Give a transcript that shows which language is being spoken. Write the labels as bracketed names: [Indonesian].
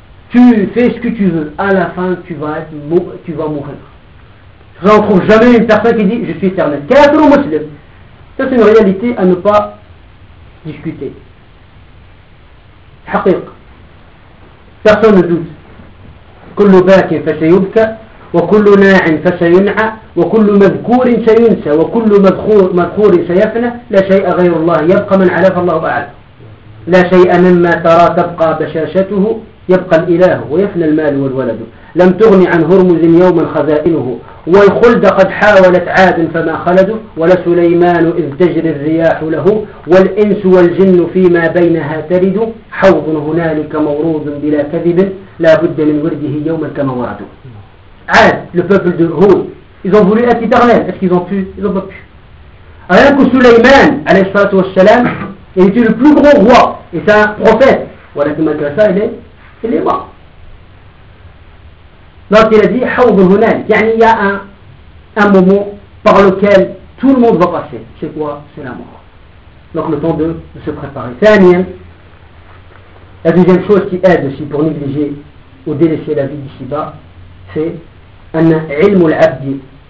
[French] tu fais ce que tu veux, à la fin tu vas être, tu vas mourir. Je ne retrouve jamais une personne qui dit je suis éternel. Kafir ou musulman. Ça c'est une réalité à ne pas discuter. Haqiq. Personne ne doute. [Arabic] كل باك فسيبكى وكل ناع فسينعى وكل مذكور سينسى وكل مذخور سيفنى لا شيء غير الله يبقى من علف الله بعد لا شيء مما ترى تبقى بشاشته يبقى الإله ويفنى المال والولد لم تغن عن هرمز يوما خزائنه والخلد قد حاولت عاد فما خلده ولسليمان إذ تجري الرياح له والإنس والجن فيما بينها ترد حوض هنالك مورود بلا كذب لا بد من ورده يوما كما ورد [French] عاد le peuple de Hud ils ont voulu être éternel est-ce qu'ils ont pu ils ont pas pu rien que Suleyman عليه الصلاة والسلام il était le plus grand roi et c'est un prophète [Arabic] ولكن ما كان سائل [French] il est mort. Donc il a dit, il y a un moment par lequel tout le monde va passer. C'est quoi? C'est la mort. Donc le temps de se préparer. La deuxième chose qui aide aussi pour négliger ou délaisser la vie d'ici-bas, c'est un ilm al-abdi.